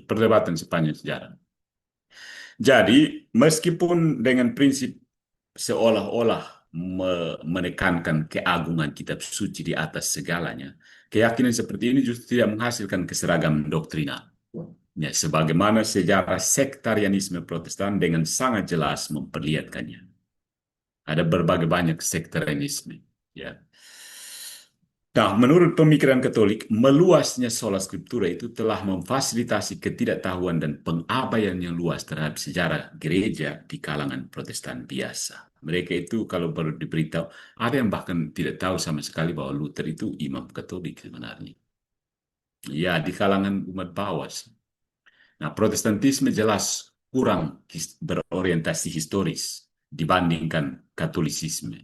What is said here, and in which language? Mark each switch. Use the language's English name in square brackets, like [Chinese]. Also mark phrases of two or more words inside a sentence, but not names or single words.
[Indonesian] Perdebatan sepanjang sejarah. Jadi, meskipun dengan prinsip seolah-olah menekankan keagungan kitab suci di atas segalanya, keyakinan seperti ini justru tidak menghasilkan keseragaman doktrinal. Ya, sebagaimana sejarah sektarianisme Protestan dengan sangat jelas memperlihatkannya. Ada berbagai banyak sektarianisme. Ya. Nah, menurut pemikiran Katolik, meluasnya [Latin] sola scriptura [Indonesian] itu telah memfasilitasi ketidaktahuan dan pengabaian yang luas terhadap sejarah gereja di kalangan Protestan biasa. Mereka itu kalau baru diberitahu, ada yang bahkan tidak tahu sama sekali bahwa Luther itu imam Katolik sebenarnya. Ya, di kalangan umat bawah. Nah, Protestantisme jelas kurang berorientasi historis dibandingkan Katolisisme.